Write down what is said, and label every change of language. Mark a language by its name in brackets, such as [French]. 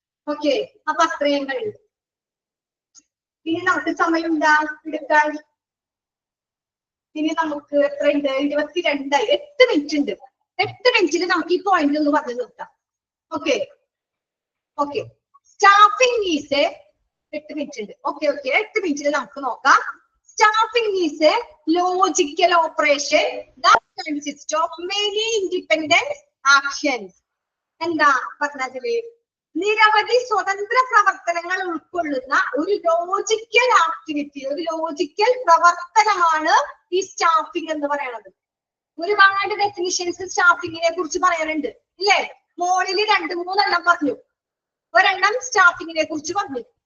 [Malayalam] Okay, അപ്പൊ അത്രയും കഴിഞ്ഞു. ഇനി നമുക്ക് സമയം ഉണ്ടാ എടുക്കാൻ? ഇനി നമുക്ക് എത്രയുണ്ട്? 22. 8 മിനിറ്റ് ഉണ്ട്. 8 മിനിറ്റിൽ നമുക്ക് ഈ പോയിന്റ് ഒന്ന് പറഞ്ഞു നിർത്താം. Okay okay, [English] staffing is a [Malayalam] 8 minute ഉണ്ട്. ഓക്കെ 8 മിനിറ്റിൽ നമുക്ക് നോക്കാം. [English] Staffing is a logical operation that consists of many independent actions. [Malayalam] എന്താ പറഞ്ഞതില്? നിരവധി സ്വതന്ത്ര പ്രവർത്തനങ്ങൾ ഉൾക്കൊള്ളുന്ന ഒരു ലോജിക്കൽ ആക്ടിവിറ്റി, ഒരു ലോജിക്കൽ പ്രവർത്തനമാണ് ഈ സ്റ്റാഫിംഗ് എന്ന് പറയുന്നത്. ഒരുപാട് ഡെഫിനിഷൻസ് സ്റ്റാഫിങ്ങിനെ കുറിച്ച് പറയാനുണ്ട് ഇല്ലേ? മോളിൽ 2-3 എണ്ണം പറഞ്ഞു. ഒരെണ്ണം സ്റ്റാഫിങ്ങിനെ കുറിച്ച് പറഞ്ഞു.